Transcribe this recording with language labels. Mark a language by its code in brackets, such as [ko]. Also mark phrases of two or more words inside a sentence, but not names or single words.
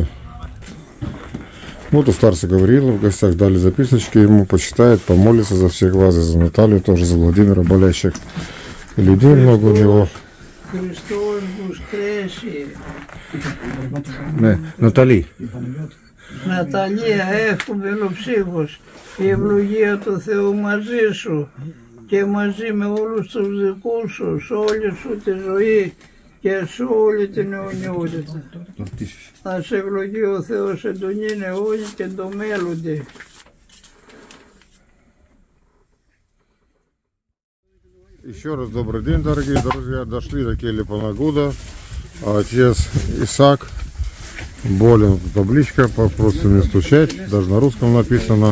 [ru] Вот у старца Гавриила в гостях дали записочки, ему почитает, помолится за всех вас, и за Наталью, тоже за Владимира, болящих людей много у него. Христос воскресе. Натали. [el] Наталία, έχουμε ψύχος. Η ευλογία του Θεού μαζί σου και μαζί με όλους τους δικούς σου, σε όλη σου τη ζωή και σε όλη την αιωνιότητα. Να σε ευλογεί ο Θεός εν τον είναι αιώνι και εν το μέλλοντι. [ru] Еще раз добрый день, дорогие друзья. Дошли до кельи Панагуда. Отец Исаак болен. Табличка, просто не стучать. Даже на русском написано.